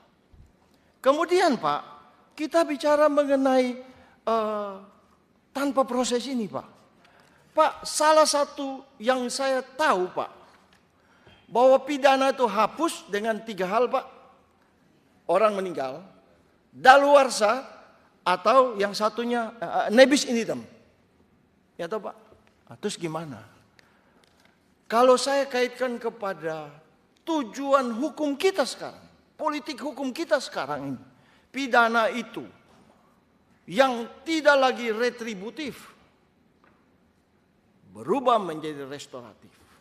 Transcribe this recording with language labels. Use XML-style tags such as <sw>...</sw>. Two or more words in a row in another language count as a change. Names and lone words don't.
<id>Kemudian, Pak, kita bicara mengenai tanpa proses ini, Pak. Pak, salah satu yang saya tahu, Pak, bahwa pidana itu hapus dengan 3 hal, Pak. Orang meninggal, daluarsa, atau yang satunya</id> <la>nebis in idem.</la> <id>Ya toh, Pak? Nah, terus gimana? Kalau saya kaitkan kepada tujuan hukum kita sekarang, politik hukum kita sekarang ini, pidana itu yang tidak lagi retributif, berubah menjadi restoratif.</id>